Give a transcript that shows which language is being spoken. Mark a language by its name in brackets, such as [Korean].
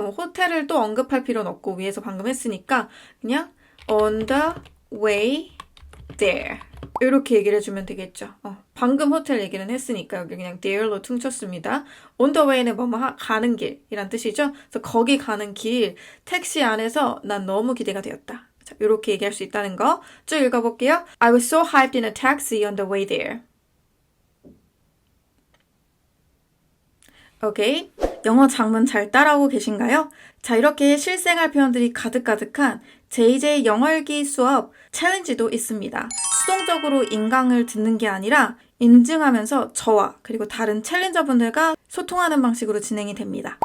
[Korean] 뭐 호텔을 또 언급할 필요는 없고 위에서 방금 했으니까 그냥 [English] on the way there [Korean] 이렇게 얘기를 해주면 되겠죠. 방금 호텔 얘기는 했으니까 여기 그냥 there로 퉁쳤습니다. [English] on the way [Korean] 는 뭐뭐 가는 길이란 뜻이죠. 그래서 거기 가는 길 택시 안에서 난 너무 기대가 되었다. 자, 이렇게 얘기할 수 있다는 거 쭉 읽어볼게요. [English] I was so hyped in a taxi on the way there. [Korean] 오케이. 영어 장문 잘 따라오고 계신가요? 자, 이렇게 실생활 표현들이 가득가득한 JJ 영어읽기 수업 챌린지도 있습니다. 수동적으로 인강을 듣는 게 아니라 인증하면서 저와 그리고 다른 챌린저분들과 소통하는 방식으로 진행이 됩니다.